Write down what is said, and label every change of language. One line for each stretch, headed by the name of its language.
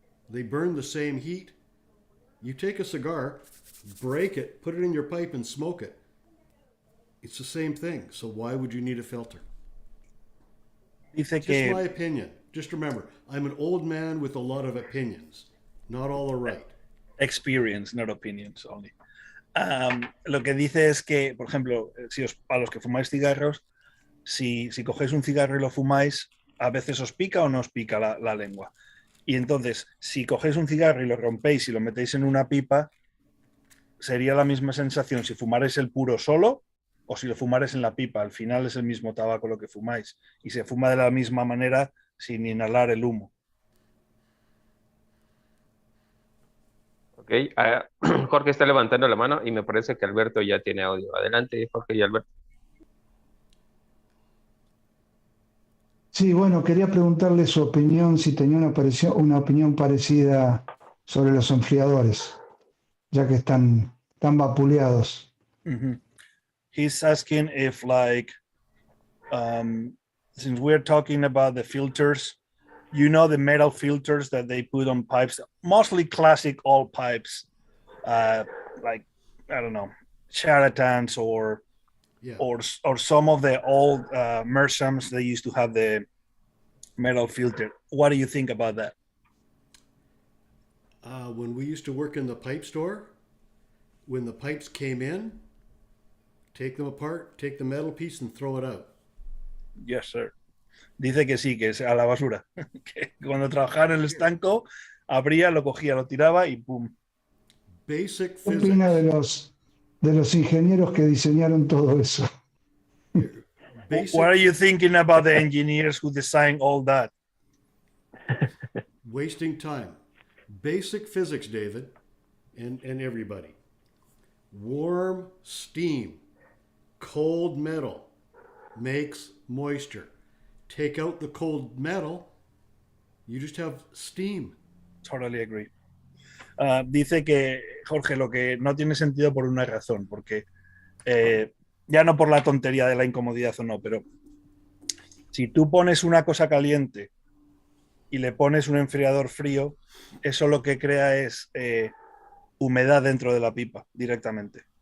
English: They burn the same heat. You take a cigar, break it, put it in your pipe and smoke it. It's the same thing. So why would you need a filter? Just my opinion. Just remember, I'm an old man with a lot of opinions. Not all are right. Experience, not opinions only.
Spanish: Lo que dice es que, por ejemplo, a los que fumáis cigarros, si cogéis un cigarro y lo fumáis, a veces os pica o no os pica la lengua. Y entonces, si cogéis un cigarro y lo rompéis y lo metéis en una pipa, sería la misma sensación si fumarais el puro solo o si lo fumarais en la pipa. Al final es el mismo tabaco lo que fumáis y se fuma de la misma manera sin inhalar el humo. Ok, Jorge está levantando la mano y me parece que Alberto ya tiene audio. Adelante, Jorge y Alberto. Sí, bueno, quería preguntarle su opinión, si tenía una opinión parecida sobre los enfriadores, ya que están tan vapuleados. Mm-hmm.
English: He's asking if, like, since we're talking about the filters, you know, the metal filters that they put on pipes, mostly classic old pipes, like, I don't know, charlatans or some of the old Mersams, they used to have the metal filter. What do you think about that? When we used to work in the pipe store, when the pipes came in, take them apart, take the metal piece and throw it out. Yes, sir.
Spanish: Dice que sí, que es a la basura. Que cuando trabajaba en el estanco, abría, lo cogía, lo tiraba y pum.
English: Basic
Spanish: ¿Qué opina de los ingenieros que diseñaron todo eso?
English: What are you thinking about the engineers who designed all that? Wasting time. Basic physics, David, and everybody. Warm steam, cold metal makes moisture. Take out the cold metal, you just have steam. Totally agree.
Spanish: Dice que, Jorge, lo que no tiene sentido por una razón, porque ya no por la tontería de la incomodidad o no, pero si tú pones una cosa caliente y le pones un enfriador frío, eso lo que crea es humedad dentro de la pipa directamente.